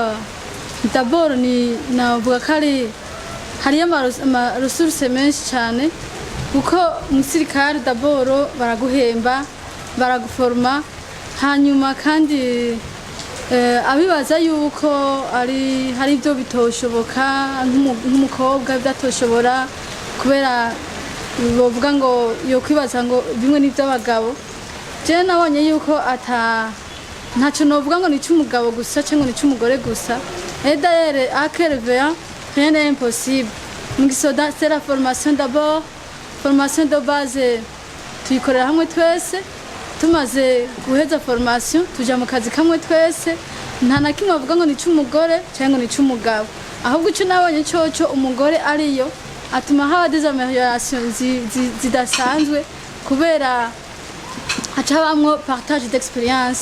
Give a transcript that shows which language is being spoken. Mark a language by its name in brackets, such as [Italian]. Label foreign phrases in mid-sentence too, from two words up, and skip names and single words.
[Rundi] d'abord ni navuga kari hariyo ama resources menshi cyane, kuko mu gisirikare d'abord baraguhemba, baraguforma, hanyuma kandi abibaza yuko hari ibyo bitoshoboka nk'umukobwa byatoshobora, kubera bavuga ngo yo kwibaza ngo bimwe n'iby'abagabo. Je nabonye yuko ntacyo novuga ngo ni cy'umugabo gusa cyangwa ni cy'umugore gusa. [French] D'ailleurs à Kervea rien n'est impossible. [Rundi] Mu gisoda [French] c'est la formation d'abord, formation de base [Rundi] tuyikorera hamwe twese. Tumaze guheza formation tuja mu kazi kamwe twese, nta na kimwe bavuga ngo ni cy'umugore cyangwa ni cy'umugabo. Ahubwo icyo nabonye cyo umugore ariyo atuma haba [French] des améliorations [Rundi] zidasanzwe, kubera haca habamwo [French] partage d'expérience.